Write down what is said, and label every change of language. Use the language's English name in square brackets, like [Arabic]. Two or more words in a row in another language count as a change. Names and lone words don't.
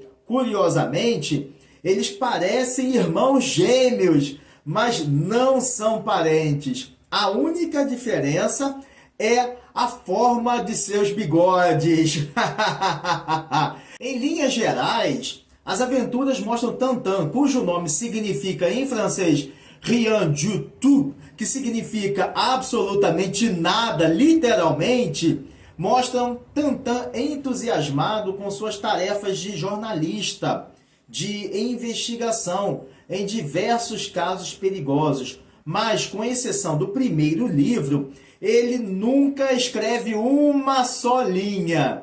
[Portuguese] Curiosamente, eles parecem irmãos gêmeos, mas não são parentes. A única diferença é a forma de seus bigodes. Em linhas gerais, as aventuras mostram Tantan, cujo nome significa em francês [French] Rien du tout, [Portuguese] que significa absolutamente nada, literalmente, mostram Tantan entusiasmado com suas tarefas de jornalista, de investigação em diversos casos perigosos. Mas, com exceção do primeiro livro, ele nunca escreve uma só linha.